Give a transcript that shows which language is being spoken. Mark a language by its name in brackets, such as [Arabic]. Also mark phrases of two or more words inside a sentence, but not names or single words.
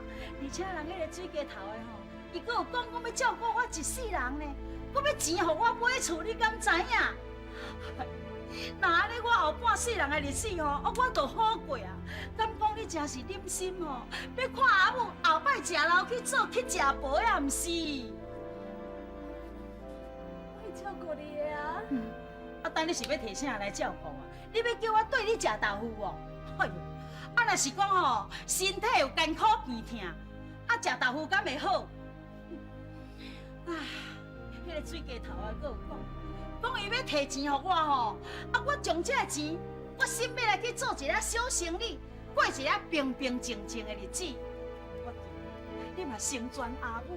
[Min Nan Chinese] 而且人迄个水鸡头的吼，伊阁有讲讲要照顾我一世人呢，阁要钱互我买厝，你敢知影？那安尼我后半世人的日子吼，我就好过啊！敢讲你真是忍心吼，要看阿母后摆食老去做去食婆呀，毋是？照顾你的啊！啊，等你是要摕啥来照顾啊？你要叫我对你食豆腐哦？哎呦，啊若是讲吼，身体有艰苦鼻痛，啊食豆腐敢会好？啊，迄个水鸡头啊，阁有讲伊要摕钱予我吼，啊我将这钱，我心要来去做一个小生意，过一个平平静静的日子。我你嘛成全阿母。